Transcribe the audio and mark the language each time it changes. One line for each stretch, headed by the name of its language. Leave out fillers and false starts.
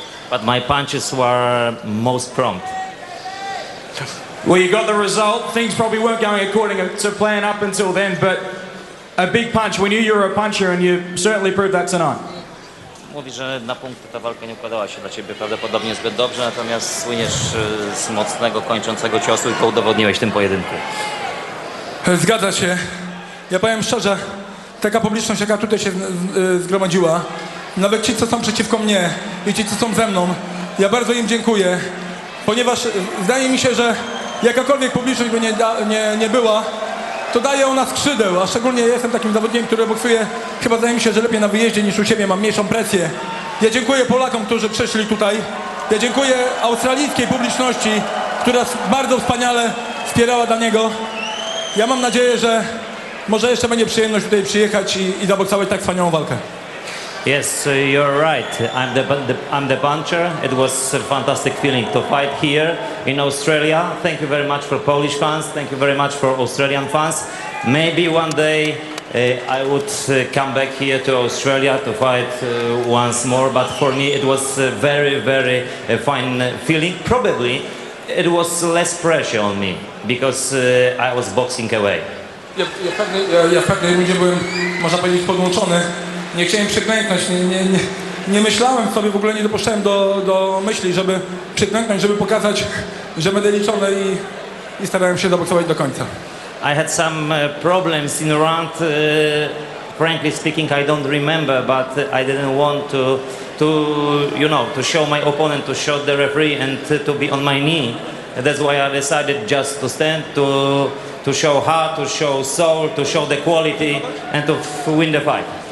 English: But my punches were most prompt. Well, you got the result. Things probably weren't going according to plan up until then, but a big punch. We knew you were a puncher, and you certainly proved that tonight.
Polish: Mówi, że na punkty ta walka nie układała się dla ciebie prawdopodobnie zbyt dobrze, natomiast słyniesz z mocnego, kończącego ciosu i to udowodniłeś w tym pojedynku. Zgadza się. Ja powiem szczerze, taka publiczność, jaka tutaj się zgromadziła, nawet ci, co są przeciwko mnie i ci, co są ze mną, ja bardzo im dziękuję, ponieważ zdaje mi się, że jakakolwiek publiczność by nie była, to daje ona skrzydeł, a szczególnie jestem takim zawodnikiem, który boksuje, chyba zdaje mi się, że lepiej na wyjeździe niż u siebie, mam mniejszą presję. Ja dziękuję Polakom, którzy przyszli tutaj. Ja dziękuję australijskiej publiczności, która bardzo wspaniale wspierała Daniego. Ja mam nadzieję, że może jeszcze będzie przyjemność tutaj przyjechać i zaboksować tak wspaniałą walkę.
English: Yes, you're right. I'm the puncher. It was a fantastic feeling to fight here in Australia. Thank you very much for Polish fans. Thank you very much for Australian fans. Maybe one day I would come back here to Australia to fight once more. But for me, it was a very, very fine feeling. Probably it was less pressure on me because I was boxing away.
Polish: Ja w pewnej rundzie byłem, można powiedzieć, podłączony. Nie chciałem przyklęknąć, Nie myślałem sobie, w ogóle nie dopuszczałem do myśli, żeby przyklęknąć, żeby pokazać, że będę liczony i starałem się zaboksować do końca.
English: I had some problems in the round. Frankly speaking, I don't remember, but I didn't want to show my opponent, to show the referee, and to be on my knee. That's why I decided just to stand, to show heart, to show soul, to show the quality, and to win the fight.